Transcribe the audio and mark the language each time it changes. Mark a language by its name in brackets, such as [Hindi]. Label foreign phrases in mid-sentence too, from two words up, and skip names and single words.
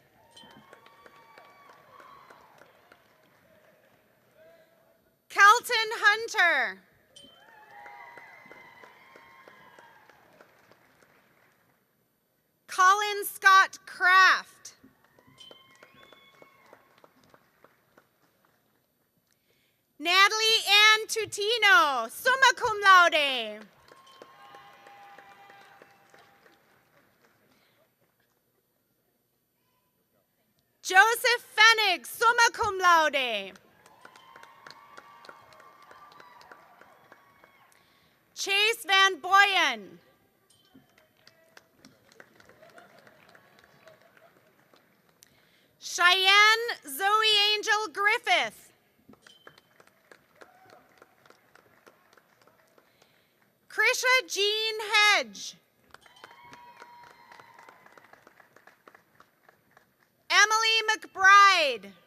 [English] Kelton Hunter. Colin Scott Kraft. [Latin] Tutino, summa cum laude. Joseph Fennig, summa cum laude. [English] Chase Van Boyen. Cheyenne Zoe Angel Griffith. Krisha Jean Hedge. Emily McBride.